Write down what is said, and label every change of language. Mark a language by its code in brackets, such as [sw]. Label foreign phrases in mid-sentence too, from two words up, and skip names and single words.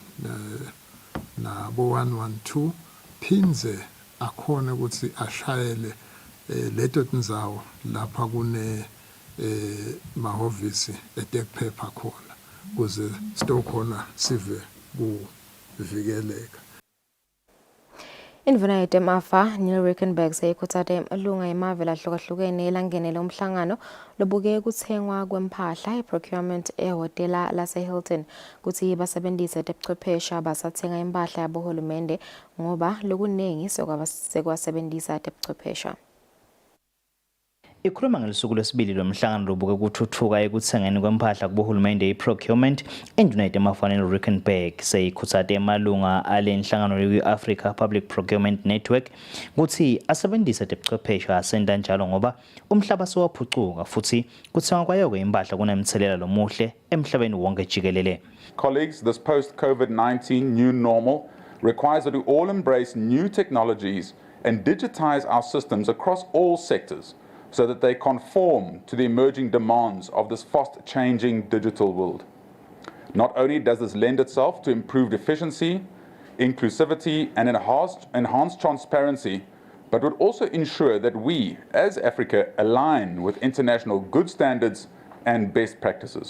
[ss] nabo 112 phinze akhona ukuthi ashayele leto tindzawo lapha kune mahhovisi etekuphepha khona kuze sitokhona sive kuvikeleka. Indvuna yetemafa Neil Rickenberg seyikhuthaze amalunga emave lahlukahlukene elangenele umhlangano lobuke kuthengwa kwempahla i-procurement ehhotela lase-Hilton kuthi basebenzise tebuchwepheshe basathenga impahla yabohulumende ngoba lokuningi sekwasebenzisa tebuchwepheshe. Ikhuluma ngelisuku lwesibili lomhlangano lobuke kuthuthuka ekuthengeni kwempahla kubohulumende i-procurement induna yetemafa Rickenberg seyikhuthaze amalunga alenhlangano ye-Africa Public Procurement Network ukuthi asebenzise tebuchwepheshe asenda njalo ngoba umhlaba sewaphucuka futhi kuthengwa kwayo impahla kunemthelela lomuhle emhlabeni wonke jikelele. [en] Colleagues, this post-COVID-19 new normal requires that we all embrace new technologies and digitize our systems across all sectors, so that they conform to the emerging demands of this fast-changing digital world. Not only does this lend itself to improved efficiency, inclusivity, and enhanced transparency, but would also ensure that we, as Africa, align with international good standards and best practices.